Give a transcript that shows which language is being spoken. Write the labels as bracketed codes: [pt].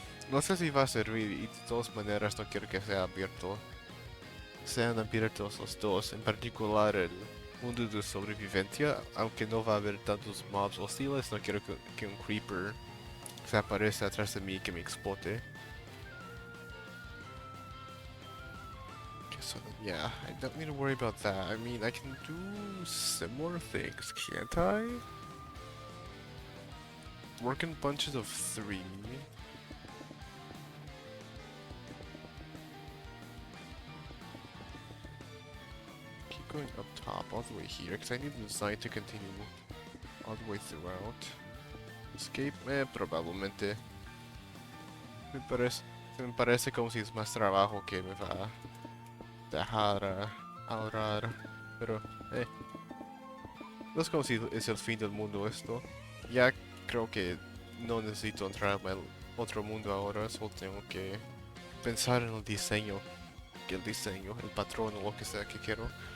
[es] No sé si va a servir y de todas maneras no quiero que sea abierto. Sean abiertos los dos, en particular el mundo de sobrevivencia, aunque no va a haber tantos mobs hostiles, no quiero que un creeper se aparezca atrás de mí y que me explote. [en] Okay, so yeah, I don't need to worry about that. I mean, I can do similar things, can't I? Work in bunches of 3. Keep going up top all the way here, because I need the design to continue all the way throughout. [es] Escape, probablemente. Me parece como si es más trabajo que me va a dejar ahorrar. Pero, no es como si es el fin del mundo esto. Ya creo que no necesito entrar al otro mundo ahora, solo tengo que pensar en el diseño, el patrón o lo que sea que quiero.